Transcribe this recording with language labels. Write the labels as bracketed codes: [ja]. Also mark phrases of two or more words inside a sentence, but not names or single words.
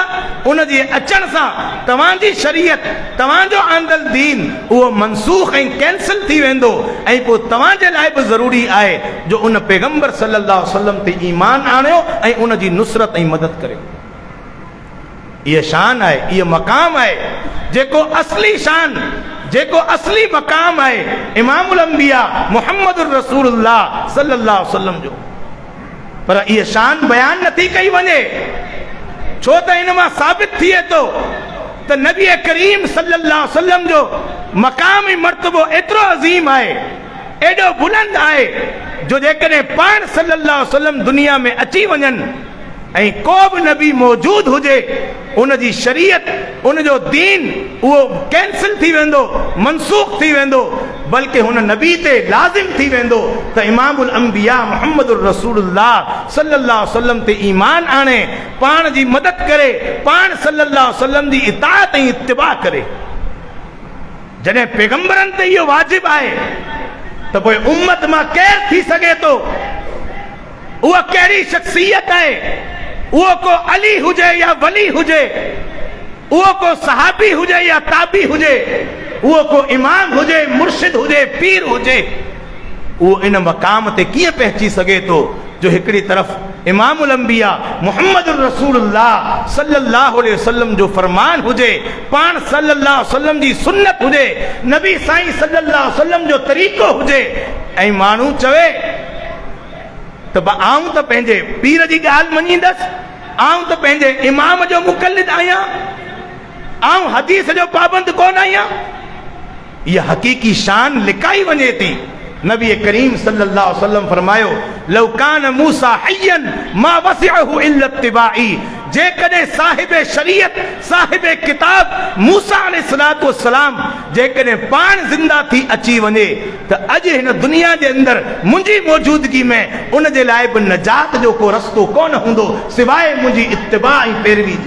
[sd] उन जे अचण सां तव्हांजी शरीयत, तव्हांजो आंदल दीन उहो मनसूख ऐं कैंसिल थी वेंदो, ऐं पोइ तव्हांजे लाइ बि ज़रूरी आहे जो उन पैगंबर [ar] صلى الله عليه وسلم [sd] ते ईमान आणियो ऐं उन जी नुसरत ऐं मदद करियो। इहा शान आहे, इहा मक़ाम आहे जेको असली शान, जेको असली मक़ाम आहे [ar] إمام الأنبياء محمد رسول الله صلى الله عليه وسلم [sd] जो। पर इहा शान बयान नथी कई वञे, छो त इन मां साबित थिए थो त नबी करीम [ar] صلى الله عليه وسلم [sd] जो मक़ाम ऐं मर्तबो एतिरो अज़ीम आहे, एॾो बुलंद आहे जो जेकॾहिं पाण [ar] صلى الله عليه وسلم [sd] दुनिया में अची वञनि ऐं को बि नबी मौजूद हुजे, उन जी शरीयत, उन जो दीन उहो कैंसिल थी वेंदो, मनसूख थी वेंदो, बल्कि हुन नबी ते लाज़िम थी वेंदो त [ar] إمام الأنبياء محمد رسول الله صلى الله عليه وسلم [sd] ते ईमान आणे, पाण जी मदद करे, पाण [ar] صلى الله عليه وسلم [sd] जी इताअत ऐं इत्तिबा करे। जॾहिं पैगंबरनि ते इहो वाजिब आहे त पोइ उम्मत मां केरु थी सघे थो, उहा कहिड़ी शख्सियत आहे उहो को अली हुजे या वली हुजे, उहो को सहाबी हुजे या ताबी हुजे, उहो को इमाम हुजे, मुर्शिद हुजे, पीर हुजे, उहो इन मक़ाम ते कीअं पहुची सघे थो जो हिकिड़ी तरफ़ [ar] إمام الأنبياء محمد رسول الله صلى الله عليه وسلم [sd] जो फरमान हुजे, पाण [ar] صلى الله عليه وسلم [sd] जी सुन्नत हुजे, नबी साईं [ar] صلى الله عليه وسلم [sd] जो तरीक़ो हुजे, ऐं माण्हू चवे त आऊं त पंहिंजे पीर जी ॻाल्हि मञींदसि, आऊं त पंहिंजे इमाम जो मुक़ल्लिद आहियां, आऊं हदीस जो पाबंद कोन आहियां। इहा हक़ीक़ी शान लिकाई वञे थी। नबी करीम [ar] صلى الله عليه وسلم [sd] फरमायो, [ar] لو كان موسى حيا ما وسعه إلا اتباعي, [sd] जेकॾहिं साहिब शरीयत साहिब किताब मूसा [ar] عليه الصلاة والسلام [sd] जेकॾहिं पाण ज़िंदा थी अची वञे त अॼु हिन दुनिया जे अंदरि मुंहिंजी मौजूदगी में उन जे लाइ बि नजात जो को रस्तो कोन हूंदो सिवाइ मुंहिंजी इत्तिबा ऐं पैरवी जे।